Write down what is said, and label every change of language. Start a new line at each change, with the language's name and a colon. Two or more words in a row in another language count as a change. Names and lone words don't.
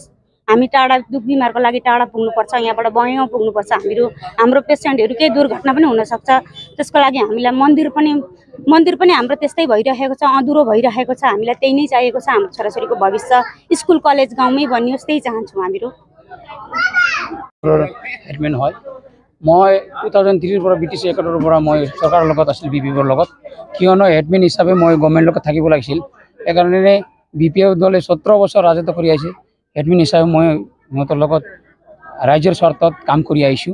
Nepali: हामी टाढा दुख बिमारको लागि टाढा पुग्नुपर्छ, यहाँबाट बयौँ पुग्नुपर्छ, हाम्रो पेसेन्टहरू केही दुर्घटना पनि हुनसक्छ। त्यसको लागि हामीलाई मन्दिर पनि हाम्रो त्यस्तै भइरहेको छ, अधुरो भइरहेको छ। हामीलाई त्यही नै चाहिएको छ, हाम्रो छोराछोरीको भविष्य स्कुल कलेज गाउँमै बनियोस्, त्यही चाहन्छौँ हामीहरू।
Assamese: हेडमेन হয় মই 2003 পৰা ব্ৰিটিছ একাডেৰ পৰা মই চৰকাৰৰ লগত আছিল, বিপিএফৰ লগত। কিয়নো হেডমেন হিচাপে মই গভৰ্ণমেণ্টৰ লগত থাকিব লাগিছিল, সেইকাৰণে বিপিএফ দলে 17 বছৰ ৰাজত্ব কৰি আহিছে। হেডমেন হিচাপে মই সিহঁতৰ লগত ৰাইজৰ স্বাৰ্থত কাম কৰি আহিছোঁ।